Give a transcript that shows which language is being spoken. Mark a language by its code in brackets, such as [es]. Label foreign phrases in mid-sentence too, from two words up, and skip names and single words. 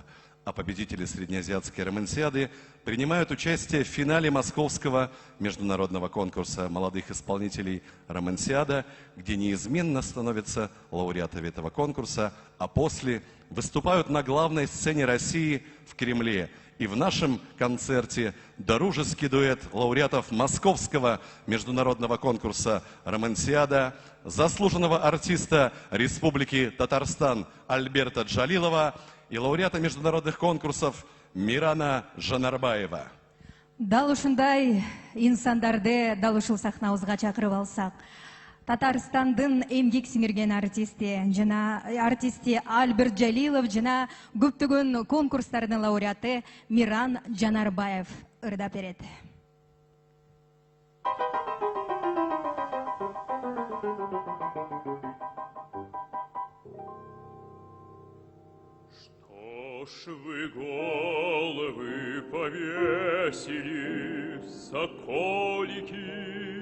[ru] А победители Среднеазиатской романсиады принимают участие в финале Московского международного конкурса молодых исполнителей «Романсиада», где неизменно становятся лауреатами этого конкурса, а после выступают на главной сцене России в Кремле. И в нашем концерте дружеский дуэт лауреатов Московского международного конкурса «Романсиада», заслуженного артиста Республики Татарстан Альберта Джалилова и лауреата международных конкурсов Мирана Жанарбаева. [ky] Дал ушундай инсандарды дал ушул сахнабызга чакырып алсак, Татарстандын эмгек сиңирген артисти Альберт Джалилов жана көптөгөн конкурстардын лауреаты Миран Жанарбаев ырдап берет. [ru] Что ж вы головы повесили, соколики?